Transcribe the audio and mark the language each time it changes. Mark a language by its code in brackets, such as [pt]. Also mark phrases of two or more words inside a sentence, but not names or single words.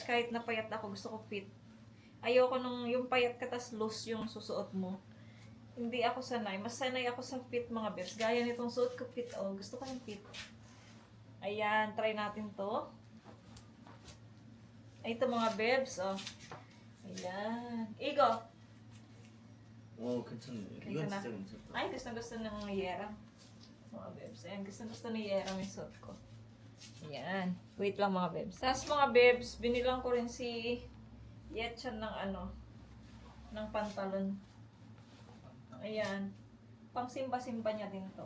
[tl] Kahit napayat ako, gusto ko fit. Ayoko nung yung payat ka tas loose yung susuot mo. Hindi ako sanay. Mas sanay ako sa fit, mga bebs. Gaya nitong suot ko fit. Gusto ko yung fit. Ayan, try natin to. Ito mga bebs, oh. Ayan. [ko] Igo. 괜찮네. 이건 이건 진짜 진짜 괜찮다. [tl] Ay, gusto ng Yeram. Mga bebs. Ayan, gusto ni Yeram yung suot ko. Ayan. Wait lang mga bebs. Tapos mga bebs, binilang ko rin si Yetchan ng ng pantalon. Ayan. Pang simba-simba niya din to.